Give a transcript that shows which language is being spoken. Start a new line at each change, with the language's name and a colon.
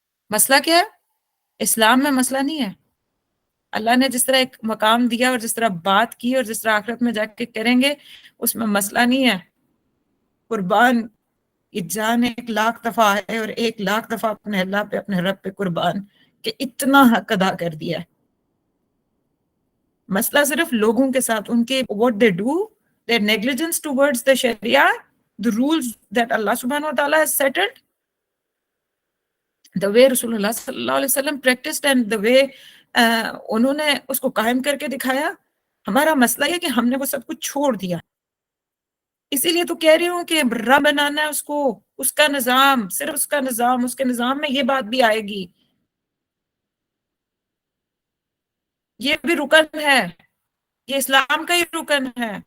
Urdu: مسئلہ کیا ہے؟ اسلام میں مسئلہ نہیں ہے. اللہ نے جس طرح ایک مقام دیا اور جس طرح بات کی اور جس طرح آخرت میں جا کے کریں گے، اس میں مسئلہ نہیں ہے. قربان یہ جان 1,00,000 دفعہ ہے اور 1,00,000 دفعہ اپنے اللہ پہ، اپنے رب پہ قربان کہ اتنا حق ادا کر دیا ہے. مسئلہ صرف لوگوں کے ساتھ ان کے
English: what they do, their negligence towards the sharia, the rules that Allah subhanahu wa ta'ala has settled, the way رسول اللہ صلی اللہ علیہ وسلم practiced and the way
Urdu: انہوں نے اس کو قائم کر کے دکھایا. ہمارا مسئلہ یہ کہ ہم نے وہ سب کچھ چھوڑ دیا. اسی لیے تو کہہ رہی ہوں کہ رب بنانا ہے اس کو، اس کا نظام، صرف اس کا نظام، اس کے نظام میں یہ بات بھی آئے گی. یہ بھی رکن ہے، یہ اسلام کا ہی رکن ہے.